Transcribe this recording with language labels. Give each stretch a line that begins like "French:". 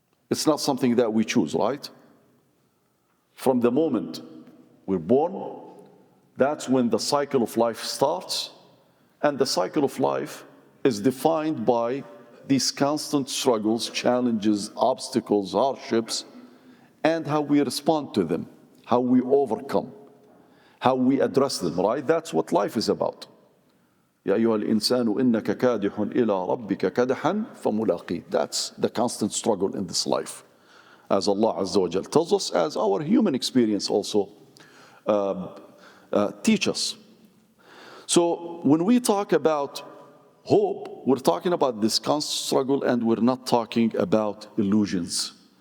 English: It's not something that we choose, right? From the moment we're born, that's when the cycle of life starts, and the cycle of life is defined by these constant struggles, challenges, obstacles, hardships, and how we respond to them, how we overcome, how we address them, right? That's what life is about.
Arabic: يا أيها الإنسان إنك كادح إلى ربك كدحا فملاقيه.
English: That's the constant struggle in this life. As Allah Azza wa Jal tells us, as our human experience also teach us. So when we talk about hope, we're talking about this constant struggle, and we're not talking about illusions.